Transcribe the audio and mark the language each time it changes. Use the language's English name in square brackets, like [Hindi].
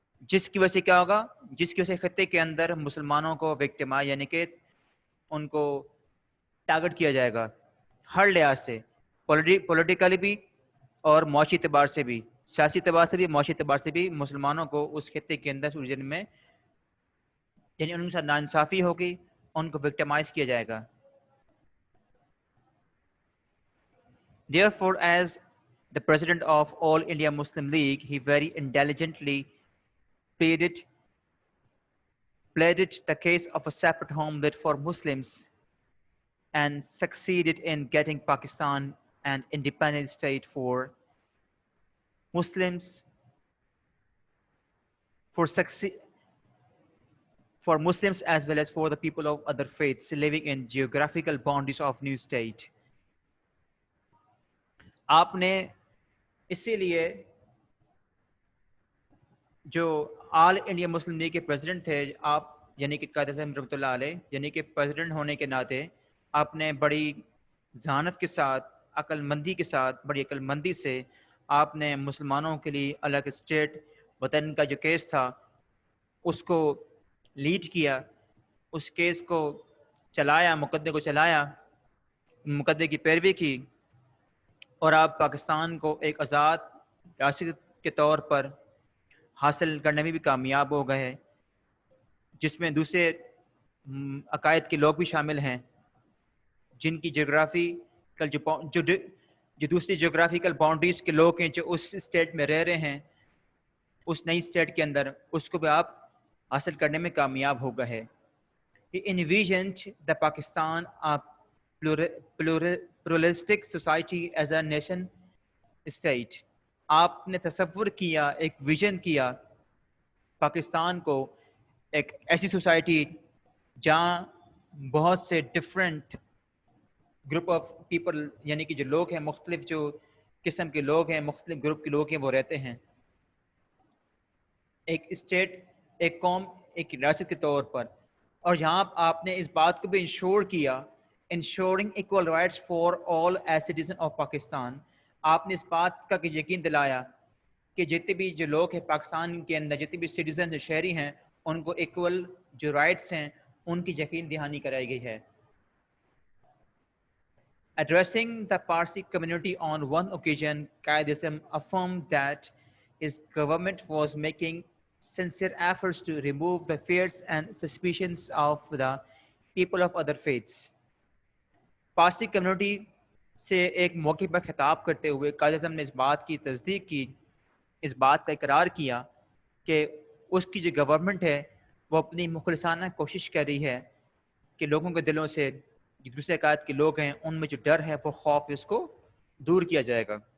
[Urdu] جس کی وجہ سے کیا ہوگا، جس کی وجہ سے خطے کے اندر مسلمانوں کو وکٹمائز یعنی کہ ان کو ٹارگٹ کیا جائے گا ہر لحاظ سے، پولیٹیکلی بھی اور معاشی اعتبار سے بھی، سیاسی اعتبار سے بھی، معاشی اعتبار سے بھی مسلمانوں کو اس خطے کے اندر ریجن میں یعنی ان کے ساتھ ناانصافی ہوگی، ان کو وکٹمائز کیا جائے گا. [English] Therefore, as the president of All India Muslim League, he very intelligently pleaded the case of a separate homeland for Muslims and succeeded in getting Pakistan an independent state for Muslims, for Muslims as well as for the people of other faiths living in geographical boundaries of new state. [Urdu] آپ نے اسی لیے جو آل India Muslim league کے president تھے آپ، یعنی کہ قائد اعظم رحمۃ اللہ علیہ، یعنی کہ پریزیڈنٹ ہونے کے ناطے آپ نے بڑی ذہانت کے ساتھ، عقل مندی کے ساتھ، بڑی عقل مندی سے آپ نے مسلمانوں کے لیے الگ اسٹیٹ وطن کا جو کیس تھا اس کو لیڈ کیا، اس کیس کو چلایا، مقدمے کو چلایا، مقدمے کی پیروی کی، اور آپ پاکستان کو ایک آزاد ریاست کے طور پر حاصل کرنے میں بھی کامیاب ہو گئے ہیں، جس میں دوسرے عقائد کے لوگ بھی شامل ہیں، جن کی جغرافیکل جو دوسری جغرافیکل باؤنڈریز کے لوگ ہیں، جو اس اسٹیٹ میں رہ رہے ہیں، اس نئی اسٹیٹ کے اندر، اس کو بھی آپ حاصل کرنے میں کامیاب ہو گئے ہیں. [English] He envisioned the Pakistan a pluralistic society as a nation state. [Urdu] آپ نے تصور کیا، ایک ویژن کیا پاکستان کو ایک ایسی سوسائٹی جہاں بہت سے ڈفرینٹ گروپ آف پیپل یعنی کہ جو لوگ ہیں، مختلف جو قسم کے لوگ ہیں، مختلف گروپ کے لوگ ہیں، وہ رہتے ہیں ایک اسٹیٹ، ایک قوم، ایک ریاست کے طور پر. اور یہاں آپ نے اس بات کو بھی انشور کیا، [English] Ensuring equal rights for all as citizen of Pakistan. [Urdu] آپ نے اس بات کا یقین دلایا کہ جتنے بھی جو لوگ ہیں پاکستان کے اندر، جتنے بھی سٹیزن جو شہری ہیں، ان کو ایکول جو رائٹس ہیں ان کی یقین دہانی کرائی گئی ہے. [English] Addressing the Parsi community on one occasion, Qaid Isam affirmed that his government was making sincere efforts to remove the fears and suspicions of the people of other faiths. [Urdu] Parsi community سے ایک موقع پر خطاب کرتے ہوئے قائد اعظم نے اس بات کی تصدیق کی، اس بات کا اقرار کیا کہ اس کی جو گورنمنٹ ہے وہ اپنی مخلصانہ کوشش کر رہی ہے کہ لوگوں کے دلوں سے جو دوسرے عقائد کے لوگ ہیں ان میں جو ڈر ہے، وہ خوف، اس کو دور کیا جائے گا.